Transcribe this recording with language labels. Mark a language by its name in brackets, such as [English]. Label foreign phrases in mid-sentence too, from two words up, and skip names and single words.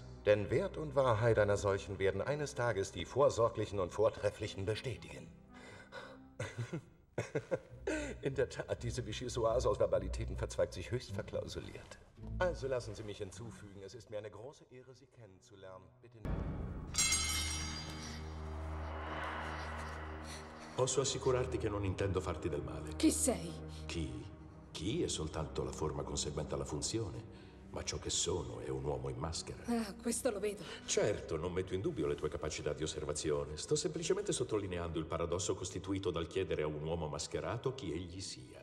[German] Denn Wert und Wahrheit einer solchen werden eines Tages die Vorsorglichen und Vortrefflichen bestätigen. In der Tat, diese Vichyssoise aus Verbalitäten verzweigt sich höchst verklausuliert. Also lassen Sie mich hinzufügen, es ist mir eine große Ehre, Sie kennenzulernen. Bitte. [Italian] Posso assicurarti che non intendo farti del male. Chi sei? Chi è soltanto la forma conseguente alla funzione. Ma ciò che sono è un uomo in maschera. Ah, questo lo vedo. Certo, non metto in dubbio le tue capacità di osservazione. Sto semplicemente sottolineando il paradosso costituito dal chiedere a un uomo mascherato chi egli sia.